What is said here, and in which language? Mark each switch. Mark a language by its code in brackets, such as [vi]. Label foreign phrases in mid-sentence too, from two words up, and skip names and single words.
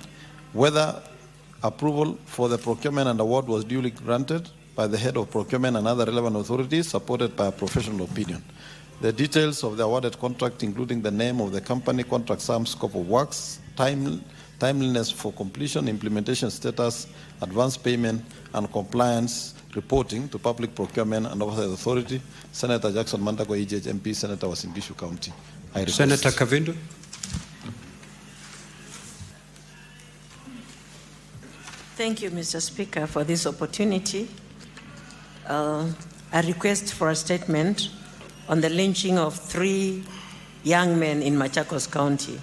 [en] Whether approval for the procurement and award was duly granted by the head of procurement and other relevant authorities, supported by a professional opinion. The details of the awarded contract, including the name of the company, contract sum, scope of works, timeliness for completion, implementation status, advance payment, and compliance reporting to Public Procurement and Oversight Authority. Senator Jackson Mandago, EJH MP, Senator Uasin Gishu County. Senator Kavindo. Thank you, Mr. Speaker, for this opportunity. A request for a statement on the lynching of 3 young men in Machakos County.